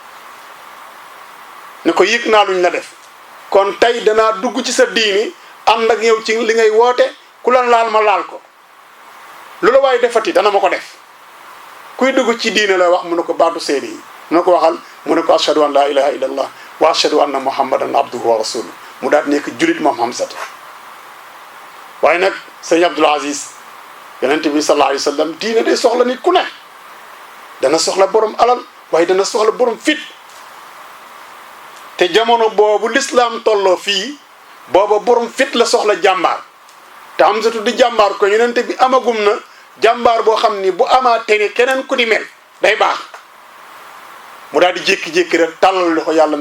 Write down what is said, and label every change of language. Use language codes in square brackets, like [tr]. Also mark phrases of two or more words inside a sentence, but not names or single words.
[wo] ne ko yëg naa luñ la def kon tey danaa dugg ci sa diini ànd ak yow ci li ngay woote ku la laal ma laal ko lu la waaye defati dana ma ko def kuy dugg ci diine la wax mu ne ko baatu seede yi mu ne ko waxal mu ne ko [ar] أشهد أن لا إله إلا الله وأشهد أن محمدا عبده ورسوله [wo] mu daal nekk julit moom Hamzata waaye nag sëñ Abdul Aziz yonent bi [ar] صلى الله عليه وسلم [wo] diine day soxla nit ku ne dana soxla borom alal waaye dana soxla borom fit te jamono boobu l'islam tolloo fii booba borom fit la soxla jàmbaar te Hamzatu di jàmbaar ko yonent bi amagum na jàmbaar boo xam ni bu amaatee ne keneen ku di mel day baax mu daal di jékki-jékki rek tàllal loxo yàlla mi